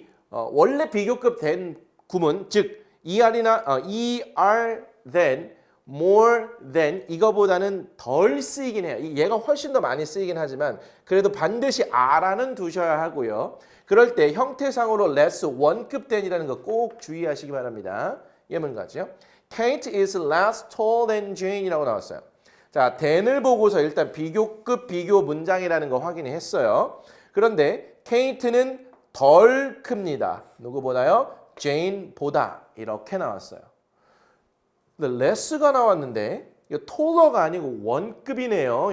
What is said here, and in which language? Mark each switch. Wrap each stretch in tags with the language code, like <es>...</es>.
<ko>원래 비교급 된 구문 즉 ER than more than 이거보다는 덜 쓰이긴 해요. 얘가 훨씬 더 많이 쓰이긴 하지만 그래도 반드시 R라는 두셔야 하고요. 그럴 때 형태상으로 less 원급 than이라는 거 꼭 주의하시기 바랍니다. 예문가죠.</ko> <en>Kate is less tall than Jane</en> <ko>이라고 나왔어요. 자, than을 보고서 일단 비교급 비교 문장이라는 거 확인했어요. 그런데 Kate는 덜 큽니다. 누구보다요? Jane보다 이렇게 나왔어요. 근데 less가 나왔는데 이거 taller 아니고 원급이네요.</ko>